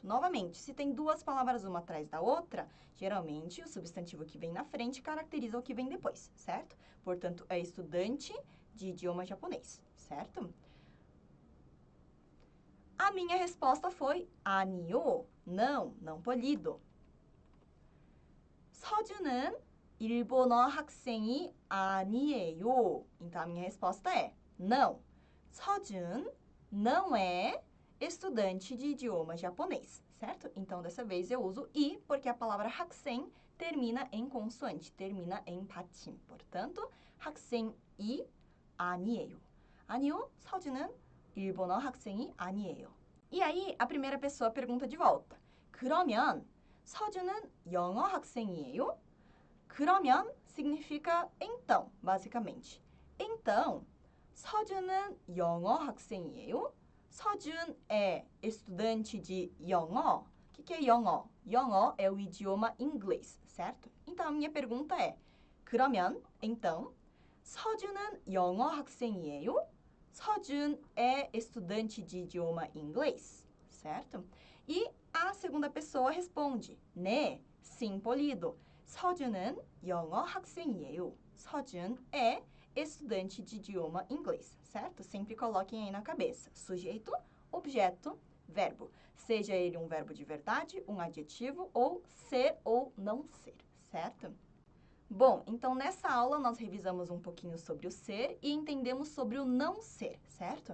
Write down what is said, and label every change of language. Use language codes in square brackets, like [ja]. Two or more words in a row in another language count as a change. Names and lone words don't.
[pt] Novamente, se tem duas palavras uma atrás da outra, geralmente o substantivo que vem na frente caracteriza o que vem depois, certo? Portanto, é estudante de idioma japonês, certo? A minha resposta foi 아니요, não polido. [ko] 서준은 일본어 학생이 아니에요. [pt] Então, a minha resposta é não. 서준 não é estudante de idioma japonês, certo? Então, dessa vez eu uso i, porque a palavra 학생 termina em consoante, termina em patim. Portanto, [ko] 학생이 아니에요. 아니요, 서준은 일본어 학생이 아니에요. [pt] E aí, a primeira pessoa pergunta de volta. [ko] 그러면 서준은 영어 학생이에요? [pt] 그러면 significa então, basicamente. Então, [ko] 서준은 영어 학생이에요? [pt] 서준 é estudante de 영어. O que é 영어? 영어 é o idioma inglês, certo? Então, a minha pergunta é, [ko] 그러면, então, 서준은 영어 학생이에요? [pt] 서준 é estudante de idioma inglês, certo? E a segunda pessoa responde, 네, sim, polido. [ko] 서준은 영어 학생이에요. [pt] 서준 é estudante de idioma inglês, certo? Sempre coloquem aí na cabeça. Sujeito, objeto, verbo. Seja ele um verbo de verdade, um adjetivo, ou ser ou não ser, certo? Bom, então nessa aula nós revisamos um pouquinho sobre o ser e entendemos sobre o não ser, certo?